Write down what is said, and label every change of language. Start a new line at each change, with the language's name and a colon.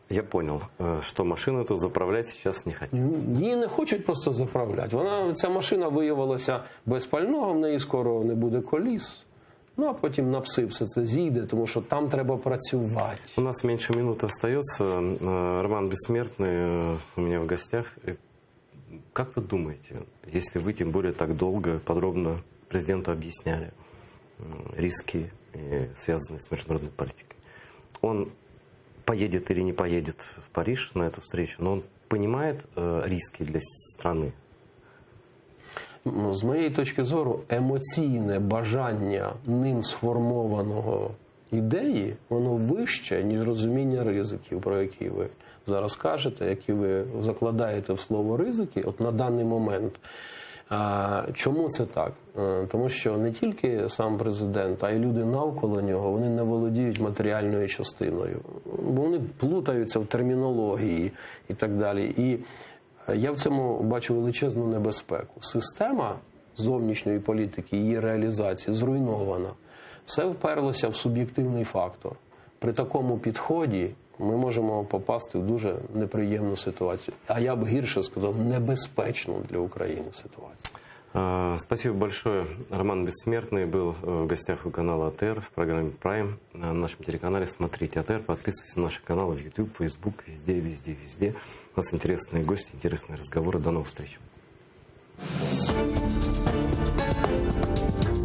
Ukrainian: Я зрозумів, що машину тут заправляти зараз не хочуть. Її не хочуть просто заправляти. Ця машина виявилася без пального, в неї скоро не буде коліс. А потім на пси все це зійде, тому що там треба працювати. У нас менше минути залишається.
Russian: Роман Бессмертный у меня в гостях. Как вы думаете, если вы тем более так долго, подробно президенту объясняли риски, связанные с международной политикой, он поедет или не поедет в Париж на эту встречу, но он понимает риски для страны?
Ukrainian: З моєї точки зору, емоційне бажання ним сформованого ідеї, воно вище, ніж розуміння ризиків, про які ви зараз кажете, які ви закладаєте в слово ризики, на даний момент. Чому це так? Тому що не тільки сам президент, а й люди навколо нього, вони не володіють матеріальною частиною. Бо вони плутаються в термінології і так далі. І я в цьому бачу величезну небезпеку. Система зовнішньої політики, її реалізації зруйнована. Все вперлося в суб'єктивний фактор. При такому підході ми можемо попасти в дуже неприємну ситуацію. А я б гірше сказав, небезпечну для України ситуацію.
Russian: Спасибо большое. Роман Бессмертный был в гостях у канала АТР в программе Prime на нашем телеканале. Смотрите АТР, подписывайтесь на наши каналы в YouTube, Facebook, везде. У нас интересные гости, интересные разговоры. До новых встреч.